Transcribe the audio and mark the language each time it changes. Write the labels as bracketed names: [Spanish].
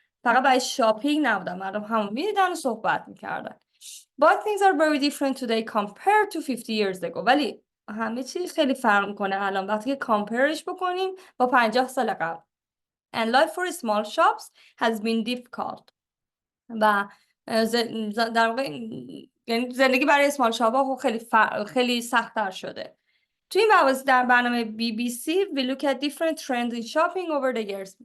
[Persian] فقط برای شاپینگ نبودن، مردم همون میدیدن و صحبت میکردن. [English] But things are very different today compared to 50 years ago. [Persian] ولی همه چیز خیلی فرق میکنه الان وقتی که کامپیرش بکنیم با 50 سال قبل. [English] And life for small shops has been difficult. [Persian] و در واقع یعنی زندگی برای اسمال شاپ ها خیلی سخت‌تر شده. تو این مواضع در برنامه [English] BBC we look at different trends in shopping over the years.